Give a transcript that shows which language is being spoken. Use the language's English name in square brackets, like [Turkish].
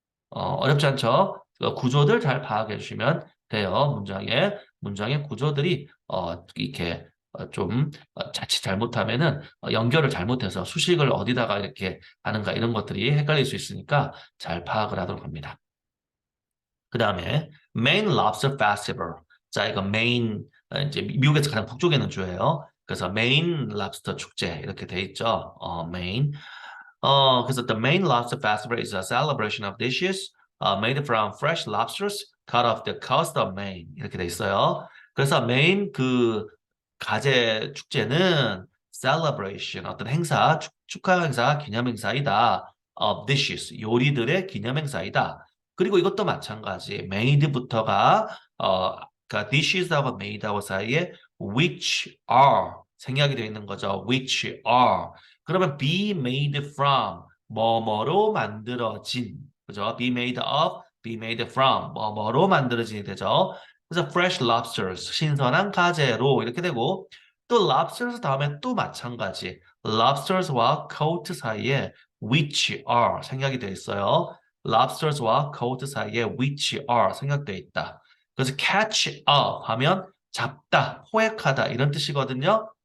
[Korean] 어렵지 않죠? 구조들 잘 파악해 주시면 돼요. 문장의 구조들이 이렇게 좀 자칫 잘못하면은 연결을 잘못해서 수식을 어디다가 이렇게 하는가 이런 것들이 헷갈릴 수 있으니까 잘 파악을 하도록 합니다. 그 다음에 Maine Lobster Festival. 자, 이거 메인 이제 미국에서 가장 북쪽에 있는 주예요. 그래서 메인 랍스터 축제 이렇게 돼 있죠. 메인. 그래서 [English] the Maine Lobster Festival is a celebration of dishes made from fresh lobsters cut off the coast of Maine. [Korean] 이렇게 돼 있어요. 그래서 메인 그 가재 축제는 celebration 어떤 행사, 축하 행사, 기념 행사이다. [English] of dishes [Korean] 요리들의 기념 행사이다. 그리고 이것도 마찬가지. made부터가 그러니까 dishes하고 made하고 사이에 which are 생략이 되어 있는 거죠. which are. 그러면 [English] be made from [Korean] 뭐뭐로 만들어진 그죠? [English] be made of, be made from [Korean] 뭐뭐로 만들어진이 되죠. 그래서 [English] fresh lobsters [Korean] 신선한 가재로 이렇게 되고 또 lobsters 다음에 또 마찬가지 lobsters와 coat 사이에 which are 생략이 되어 있어요. lobsters와 coat 사이에 which are 생략되어 있다. 그래서 [English] catch up [Korean] 하면 잡다, 포획하다 이런 뜻이거든요.